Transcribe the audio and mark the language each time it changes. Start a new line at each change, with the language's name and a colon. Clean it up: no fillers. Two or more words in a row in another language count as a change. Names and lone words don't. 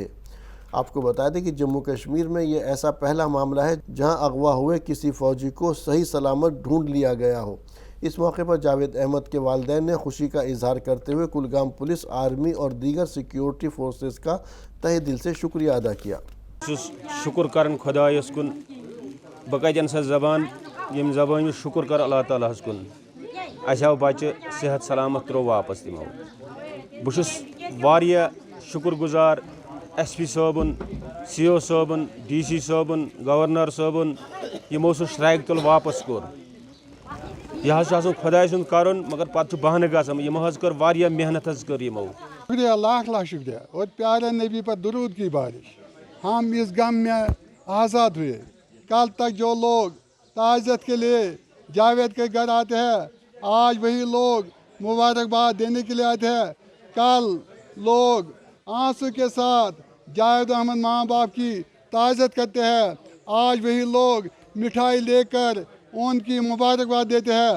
Hindi: आपको बता दें कि जम्मू कश्मीर में ये ऐसा पहला मामला है जहां अगवा हुए किसी फ़ौजी को सही सलामत ढूंढ लिया गया हो। इस मौके पर जावेद अहमद के वालिदैन ने खुशी का इजहार करते हुए कुलगाम पुलिस, आर्मी और दीगर सिक्योरिटी फोर्सेस का तहे दिल से शुक्रिया अदा किया।
Kashmiri: शुक्र कर खुदायस कुन बह कतन सा जबान यम जबान शुक्र कर अल्लाह ताला कुन अस आव बच्चे सेहत सलामत त्रो वापस तमो बहुत शुक्र गुजार SP साहबन, CO साहबन, DC साहबन, गवर्नर साहबन यमो सह स्ट्राइक तुल वापस कोर यह खुदाय सुन करन मगर पत बहाने गम यमो कर वारिया मेहनत कर यमो।
Hindi: शुक्रिया, लाख लाख शुक्रिया और प्यारे नबी पर दुरूद की बारिश। हम इस गम में आज़ाद हुए। कल तक जो लोग ताज़त के लिए जावेद के घर आते हैं, आज वही लोग मुबारकबाद देने के लिए आते हैं। कल लोग आंसू के साथ जावेद अहमद माँ बाप की ताज़त करते हैं, आज वही लोग मिठाई लेकर उनकी मुबारकबाद देते हैं।